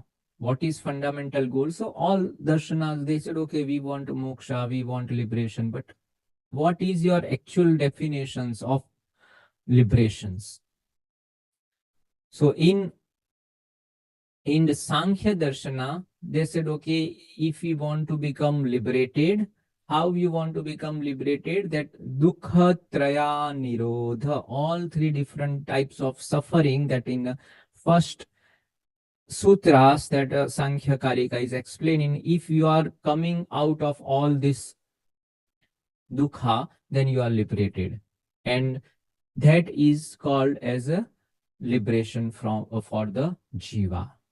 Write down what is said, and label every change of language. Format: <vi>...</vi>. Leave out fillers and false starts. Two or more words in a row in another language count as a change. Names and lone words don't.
<en>What is fundamental goal? So all darshanas, they said, okay, we want moksha, we want liberation, but what is your actual definitions of liberations? So in the Sankhya Darshana, they said, okay, if we want to become liberated, How you want to become liberated?</en> <sa>That dukkha traya nirodha,</sa> <en>all three different types of suffering that in first sutras that Sankhya Karika is explaining. If you are coming out of all this dukkha, then you are liberated. And that is called as a liberation from for the jiva.</en>